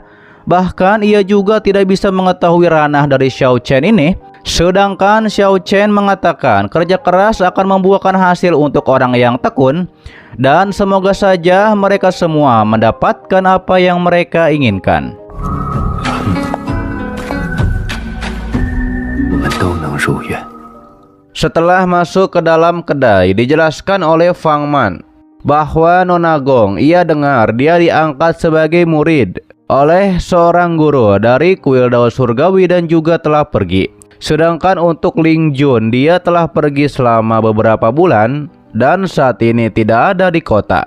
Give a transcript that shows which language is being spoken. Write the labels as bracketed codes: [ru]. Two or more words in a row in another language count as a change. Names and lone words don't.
[id] Bahkan ia juga tidak bisa mengetahui ranah dari Xiao Chen ini. Sedangkan Xiao Chen mengatakan kerja keras akan membuahkan hasil untuk orang yang tekun. Dan semoga saja mereka semua mendapatkan apa yang mereka inginkan. [zh] 我们都能如愿。 [id] Setelah masuk ke dalam kedai, dijelaskan oleh Fang Man bahwa Nona Gong, ia dengar dia diangkat sebagai murid oleh seorang guru dari kuil Dao Surgawi dan juga telah pergi. Sedangkan untuk Ling Jun, dia telah pergi selama beberapa bulan dan saat ini tidak ada di kota.